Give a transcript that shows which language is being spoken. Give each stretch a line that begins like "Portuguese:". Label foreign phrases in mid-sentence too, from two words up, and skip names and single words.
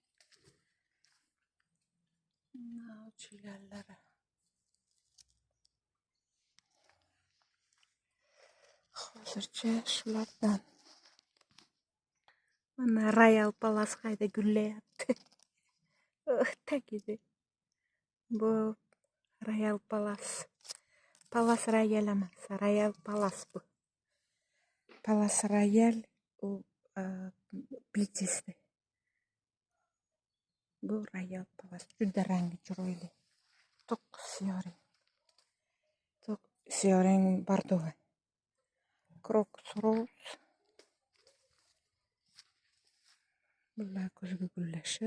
Uzbek: Uchiganlari. Hozircha shulardan. Mana Royal Palace qayda gullayapti. Tagida. Bu Royal Palace. Palace Royal emas, Royal Palace bu. Palace Royal u Blitizda. Bu Royal Palace juda rangi chiroyli. To'q siyoring bordovi. Crocus Rose. Bular ko'zga gullashi.